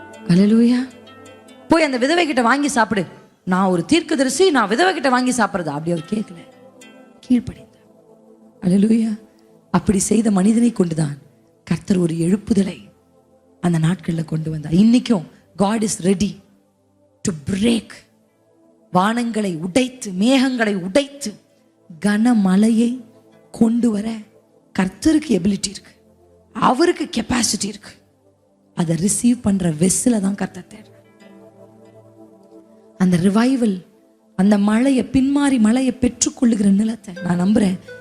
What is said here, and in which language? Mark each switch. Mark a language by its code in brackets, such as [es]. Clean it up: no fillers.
[ta] அல்லேலூயா. போய் அந்த விதவை கிட்ட வாங்கி சாப்பிடு, நான் ஒரு தீர்க்கதரிசி, நான் விதவை கிட்ட வாங்கி சாப்பிடுறதா, அப்படி அவர் கேட்கல, கீழ்ப்படிந்தார். அல்லேலூயா. அப்படி செய்த மனிதனை கொண்டுதான் கர்த்தர் ஒரு எழுப்புதலை அந்த நாட்களில் கொண்டு வந்தார். இன்னைக்கும் [en] God is ready to break. [ta] வானங்களை உடைத்து, மேகங்களை உடைத்து, கனமழையை கொண்டு வர கர்த்தருக்கு எபிலிட்டி இருக்கு, அவருக்கு கெப்பாசிட்டி இருக்கு. அதை ரிசீவ் பண்ற வெஸ்ல தான் கர்த்தர் தேடுறார். அந்த ரிவைவல், அந்த மழையை, பின்மாறி மழையை பெற்றுக்கொள்ளுகிற நிலத்தை நான் நம்புறேன்.